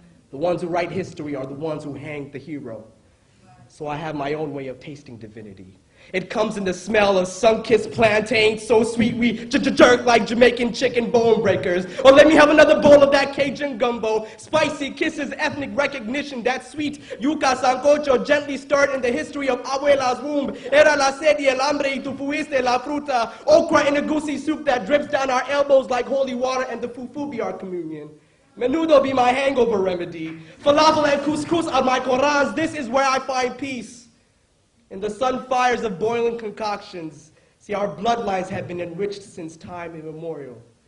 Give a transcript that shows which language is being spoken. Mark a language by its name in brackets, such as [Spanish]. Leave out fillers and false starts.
[English] The ones who write history are the ones who hang the hero. So I have my own way of tasting divinity. It comes in the smell of sun-kissed plantains, so sweet we jerk like Jamaican chicken bone breakers. Or let me have another bowl of that Cajun gumbo. Spicy kisses, ethnic recognition, that sweet yuca sancocho gently stirred in the history of abuela's womb. [Spanish] Era la sed y el hambre y tu fuiste la fruta. [English] Okra in a goosey soup that drips down our elbows like holy water, and the fufu be our communion. Menudo be my hangover remedy. Falafel and couscous are my Qurans. This is where I find peace. In the sun fires of boiling concoctions, see, our bloodlines have been enriched since time immemorial.